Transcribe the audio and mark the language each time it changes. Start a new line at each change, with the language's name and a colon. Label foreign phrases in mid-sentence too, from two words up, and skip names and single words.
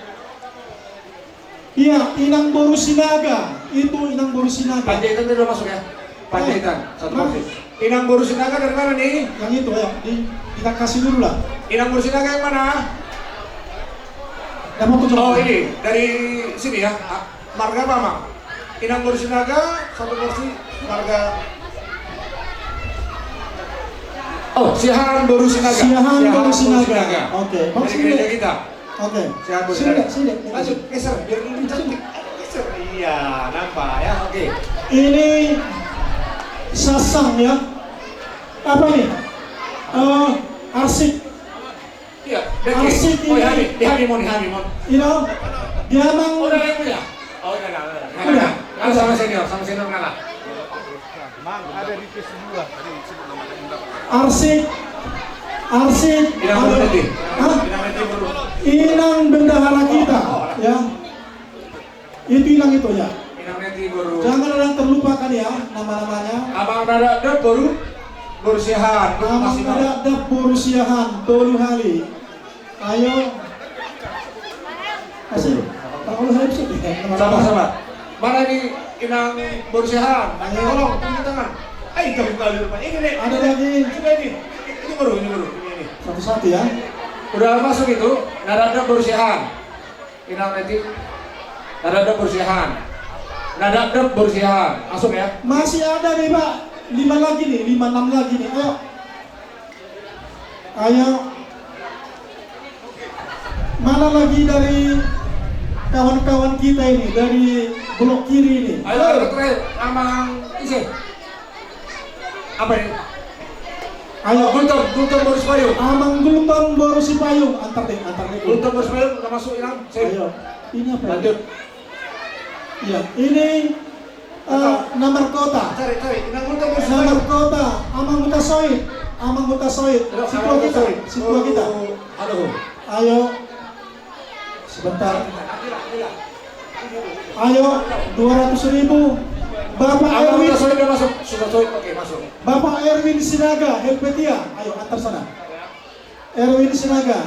Indonesian: Iya, Inang Boru Sinaga. Itu Inang Boru Sinaga. Panjaitan itu udah masuk ya. Panjaitan satu Mas. porsi. Inang Boru Sinaga dari mana nih? Yang itu ya, kita kasih dulu lah. Inang Boru Sinaga yang mana? Dapat tujuh. Oh ini dari sini ya. Marga apa Mang? Inang Boru Sinaga satu porsi. Marga. Oh, Siahaan Boru Sinaga. Siahaan Boru Sinaga. Oke, Bang, Dari sini gereja deh. kita. Oke. Siahaan Boru Sini Sinaga. deh, sini deh. Lanjut, geser biar lebih cantik. Geser. Iya, nampak ya. Oke. Ini Sasang ya. Apa nih? Arsik. Iya, Arsik oh ya, ini. di Hamimon.
English: You know,
Indonesian: dia emang Oh, udah yang punya? Oh, udah. Kan sama senior kalah. Arsik. Inang Boru nanti. Hah? Inang nanti baru. Inang bendahara kita, ya. Itu Inang itu ya. Inang nanti baru. Jangan ada yang terlupakan ya nama-namanya. Abang ada baru Siahaan. Amang ada Boru Siahaan,
Batak Toba: Tolu Hali.
Indonesian: Ayo. Kasih. Kalau harus Sama-sama. Mana ini Inang Boru Siahaan? Ayo. Tolong tunjuk tangan. Ayo kita buka dulu Pak. Ini nih. Ada lagi. Sudah ini. Ini baru. Ini. Satu-satu ya. Udah masuk itu. Nada Boru Siahaan. Inang nanti. Nada Boru Siahaan. Nada Boru Siahaan. Masuk ya. Masih ada nih Pak. 5 lagi nih, 5-6 lagi nih. Ayo. Mana lagi dari kawan-kawan kita ini dari blok kiri ini? Ayo terakhir. Amang isi. Apa ini? Ayo. Gultom Boru Sipayung. Amang Gultom Boru Sipayung. Antar deh. Gultom Boru Sipayung udah masuk Inang. Ayo. Ini apa? Lanjut. Iya. Ini nomor kota. Cari. Inang Gultom Boru Nomor Sipayung. kota. Amang Mutasoid. Sitwa kita. Halo. Ayo. Sebentar. Ayo. 200.000. Bapak Abang Erwin. Mutasoid udah masuk. Sudah oke masuk. Bapak Erwin Sinaga, Helvetia. Ayo antar sana. Erwin Sinaga.